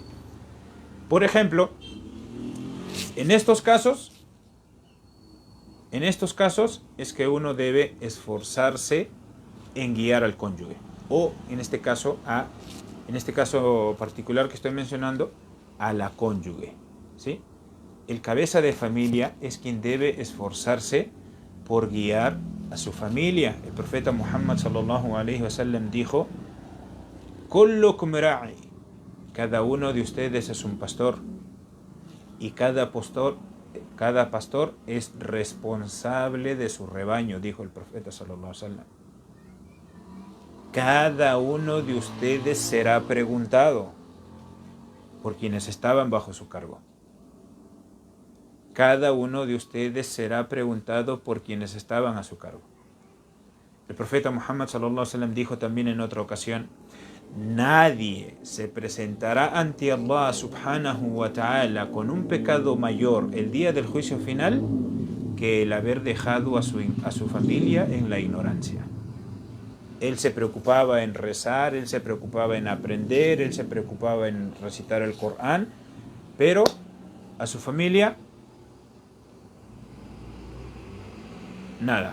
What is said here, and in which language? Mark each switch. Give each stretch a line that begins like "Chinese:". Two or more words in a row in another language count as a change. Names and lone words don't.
Spanish: Por ejemplo, en estos casos es que uno debe esforzarse en guiar al cónyuge, o en este caso particular que estoy mencionando, a la cónyuge, ¿sí? El cabeza de familia es quien debe esforzarse por guiar a su familia. El profeta Muhammad
Arabic: صلى الله عليه وسلم
Spanish: dijo:
Arabic: كلكم راع,
Spanish: cada uno de ustedes es un pastor, y cada pastor es responsable de su rebaño, dijo el profeta
Arabic: صلى الله عليه وسلم.
Spanish: Cada uno de ustedes será preguntado por quienes estaban bajo su cargo. Cada uno de ustedes será preguntado por quienes estaban a su cargo. El profeta Muhammad
Arabic: صلى الله عليه وسلم
Spanish: dijo también en otra ocasión: nadie se presentará ante Allah
Arabic: سبحانه وتعالى
Spanish: con un pecado mayor el día del juicio final que el haber dejado a su familia en la ignorancia. Él se preocupaba en rezar, él se preocupaba en aprender, él se preocupaba en recitar el Corán, pero a su familia, nada.